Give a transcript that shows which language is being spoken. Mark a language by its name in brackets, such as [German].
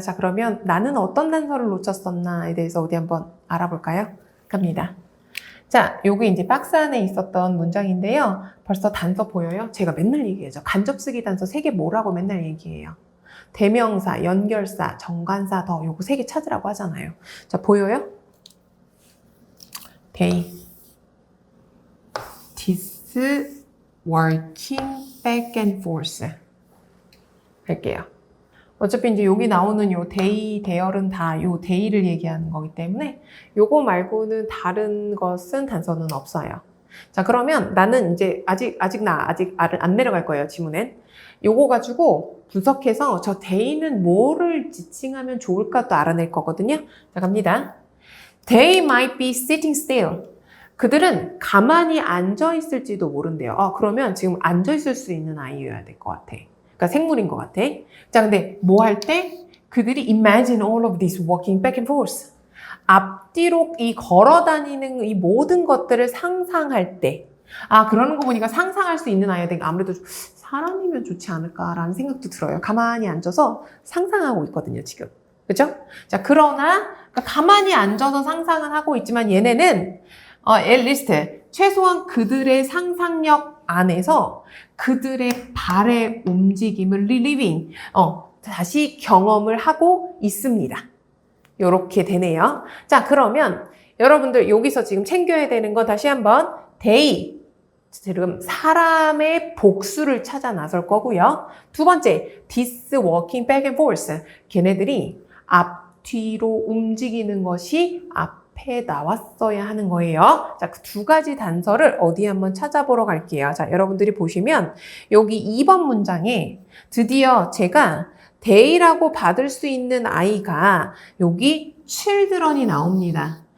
[Korean] 자, 그러면 나는 어떤 단서를 놓쳤었나에 대해서 어디 한번 알아볼까요? 갑니다. 자, 요게 이제 박스 안에 있었던 문장인데요. 벌써 단서 보여요? 제가 맨날 얘기하죠. 간접쓰기 단서 3개 뭐라고 맨날 얘기해요. 대명사, 연결사, 정관사, 더 요거 3개 찾으라고 하잖아요. 자, 보여요? [English] They, this, working, back and forth [Korean] 할게요. 어차피 이제 여기 나오는 요 they, there은 다 요 they를 얘기하는 거기 때문에 요거 말고는 다른 것은 단서는 없어요. 자, 그러면 나는 이제 아직 안 내려갈 거예요, 지문엔. 요거 가지고 분석해서 저 they는 뭐를 지칭하면 좋을까 또 알아낼 거거든요. 자, 갑니다. [English] They might be sitting still. [Korean] 그들은 가만히 앉아 있을지도 모른대요. 그러면 지금 앉아 있을 수 있는 아이여야 될 것 같아. 그러니까 생물인 것 같아. 자, 근데 뭐 할 때? 그들이 [English] imagine all of this walking back and forth. [Korean] 앞뒤로 이 걸어 다니는 이 모든 것들을 상상할 때. 그러는 거 보니까 상상할 수 있는 아이여야 되니까 아무래도 사람이면 좋지 않을까라는 생각도 들어요. 가만히 앉아서 상상하고 있거든요, 지금. 그죠? 자, 그러나 가만히 앉아서 상상을 하고 있지만 얘네는 [English] at least [Korean] 최소한 그들의 상상력 안에서 그들의 발의 움직임을 [English] reliving, [Korean] 다시 경험을 하고 있습니다. 요렇게 되네요. 자, 그러면 여러분들 여기서 지금 챙겨야 되는 건 다시 한번 they, 지금 사람의 복수를 찾아 나설 거고요. [English] 두 번째, this walking back and forth. [Korean] 걔네들이 앞뒤로 움직이는 것이 앞에 나왔어야 하는 거예요. 자, 그 두 가지 단서를 어디 한번 찾아보러 갈게요. 자, 여러분들이 보시면 여기 2번 문장에 드디어 제가 they라고 받을 수 있는 아이가 여기 children이 나옵니다.